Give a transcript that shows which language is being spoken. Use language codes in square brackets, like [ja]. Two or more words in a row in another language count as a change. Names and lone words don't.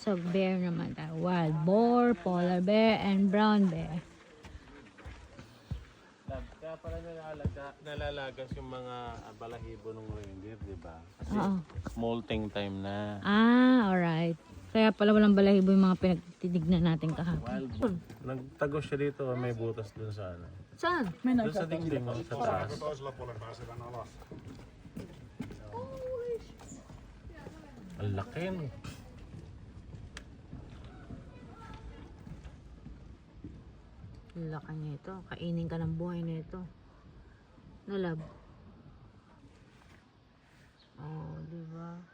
[tl] sa bear naman tayo. [en] Wild boar, polar bear, and brown bear. [tl] Kaya pala nalalagas yung mga balahibo ng reindeer, di ba? Kasi molting time na. Alright. Kaya pala walang balahibo yung mga pinagtitignan natin kahapon. [en] Wild boar. [tl] Nagtagos siya dito, may butas dun sa ano. Saan? Doon sa dingding, sa taas. [fi] Toisella puolella pääsevän alas. [tl] Ang laki, no? Laki niya ito. Kainin ka ng buhay na ito. Nalab. Oh, di ba?